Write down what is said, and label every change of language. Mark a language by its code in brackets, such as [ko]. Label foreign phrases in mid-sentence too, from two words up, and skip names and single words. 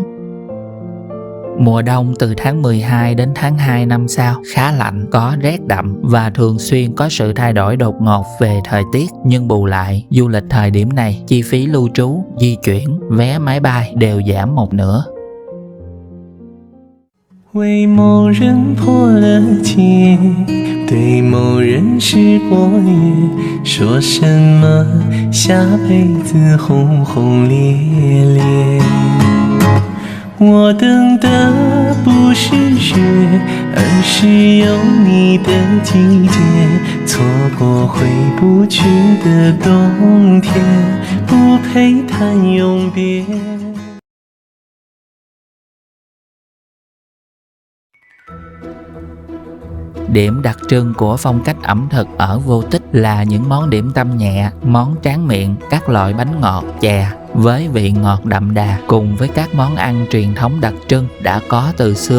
[vi] Mùa đông từ tháng 12 đến tháng 2 năm sau, khá lạnh, có rét đậm và thường xuyên có sự thay đổi đột ngột về thời tiết, nhưng bù lại, du lịch thời điểm này, chi phí lưu trú, di chuyển, vé máy bay đều giảm một nửa. [zh] 为某人破了戒，对某人失过约，说什么下辈子轰轰烈烈。我等的不是雪，而是有你的季节，错过回不去的冬天，不配谈永别。 [vi] Điểm đặc trưng của phong cách ẩm thực ở Vô Tích là những món điểm tâm nhẹ, món tráng miệng, các loại bánh ngọt, chè với vị ngọt đậm đà cùng với các món ăn truyền thống đặc trưng đã có từ xưa.